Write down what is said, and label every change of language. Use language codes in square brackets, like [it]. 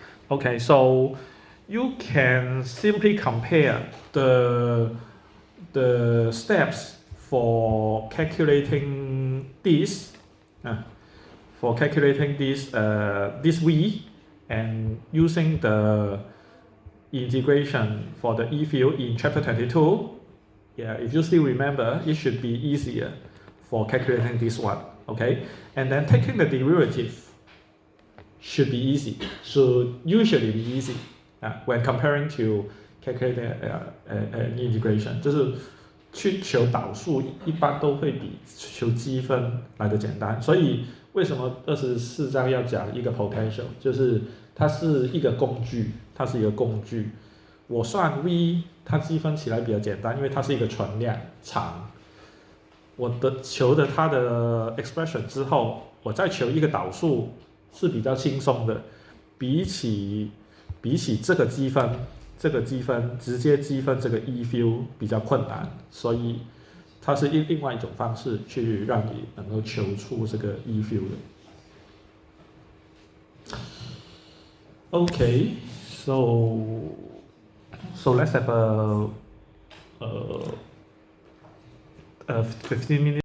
[en] Okay, so you can simply compare the steps for calculating this, this V, and using the integration for the E field in chapter 22. Yeah, if you still remember, it should be easier for calculating this one, okay? And then taking the derivative should be easy, should usually be easy when comparing to calculating an integration. [zh] 就是去求导数一般都会比求积分来的简单，所以为什么24章要讲一个 potential， 就是它是一个工具，我算 v， 它积分起来比较简单，因为它是一个存量长。我求的它的 expression 之后，我再求一个导数是比较轻松的，比起这个积分直接积分这个 E field 比较困难，所以它是另外一种方式去让你能够求出这个 E field 的。 [en] Okay, so let's have a 15 minutes